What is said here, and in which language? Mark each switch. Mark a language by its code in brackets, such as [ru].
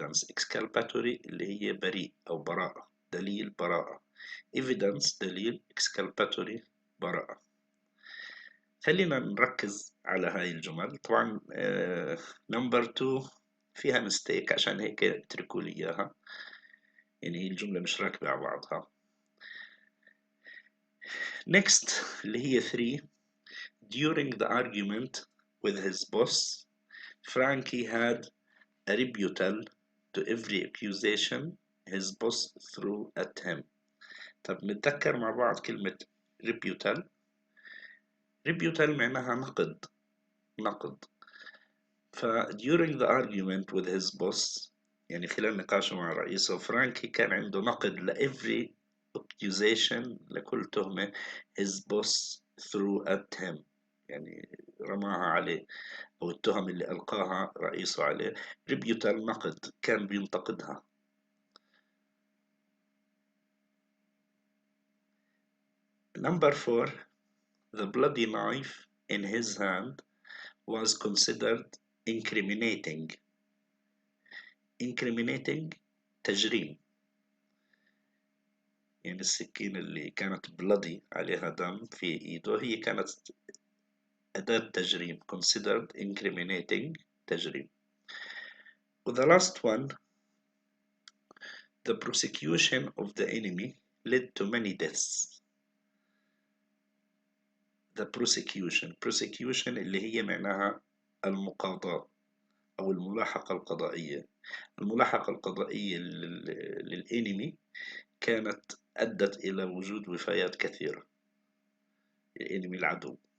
[ar] exculpatory اللي هي بريء أو براءة، دليل براءة. evidence دليل، exculpatory براءة. خلينا نركز على هاي الجمل. طبعا نمبر 2 فيها مستيك، عشان هيك اتركوا لي إياها، يعني هي الجملة مش راكبة على بعضها. [en] next [ar] اللي هي [en] 3: during the argument with his boss, Frankie had a rebuttal to every accusation his boss threw at him. [ar] طب نتذكر مع بعض كلمة rebuttal معناها نقد. ف [en] during the argument with his boss، [ar] يعني خلال نقاشه مع رئيسه، فرانكي كان عنده نقد ل [en] every accusation، [ar] لكل تهمة [en] his boss threw at him، [ar] يعني رماها عليه، أو التهم اللي ألقاها رئيسه عليه. ريبيوتال نقد، كان بينتقدها. [en] Number 4, the bloody knife in his hand was considered incriminating. [ar] Incriminating تجريم، يعني السكينة اللي كانت بلادي عليها دم في إيده هي كانت أداة تجريم. [en] considered incriminating [ar] تجريم. [en] The last one, the prosecution of the enemy led to many deaths. [ar] The prosecution اللي هي معناها المقاضاة أو الملاحقة القضائية. الملاحقة القضائية للإنمي كانت أدت إلى وجود وفيات كثيرة، الإنمي العدو.